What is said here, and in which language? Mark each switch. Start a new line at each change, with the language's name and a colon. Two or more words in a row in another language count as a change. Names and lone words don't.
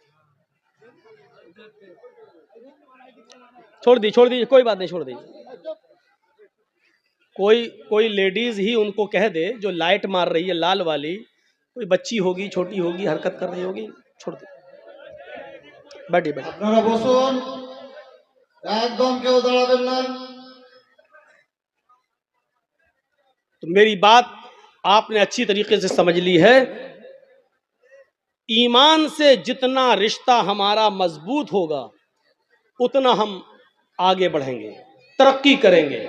Urdu: چھوڑ دی کوئی بات نہیں، چھوڑ دی۔ کوئی لیڈیز ہی ان کو کہہ دے جو لائٹ مار رہی ہے لال والی، کوئی بچی ہوگی چھوٹی ہوگی حرکت کر رہی ہوگی، چھوڑ دے، بیٹھی بیٹھی۔
Bangla: আপনারা বসুন, একদম কেউ দাঁড়াবেন না।
Urdu: تو میری بات آپ نے اچھی طریقے سے سمجھ لی ہے۔ ایمان سے جتنا رشتہ ہمارا مضبوط ہوگا اتنا ہم آگے بڑھیں گے، ترقی کریں گے۔